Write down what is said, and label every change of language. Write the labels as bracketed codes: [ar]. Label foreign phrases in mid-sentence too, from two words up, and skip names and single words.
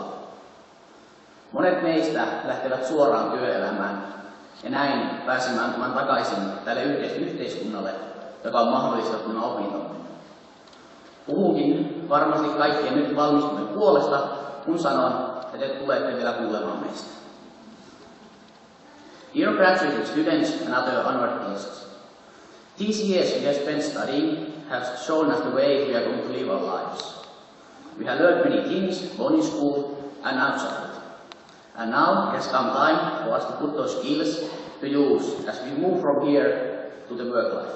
[fi] Monet meistä lähtevät suoraan työelämään ja näin pääsemään takaisin tälle yhteiskunnalle, joka on mahdollistettu nämä opintomme. Puhunkin varmasti kaikkien nyt valmistumien puolesta, kun sanon, että te tulette vielä kuulemaan meistä. [en] Dear graduating students and other honored guests, these years we have spent studying have shown us the way we are going to live our lives. We have learned many things, both in school and outside. And now has come time for us to put those skills to use as we move from here to the work life.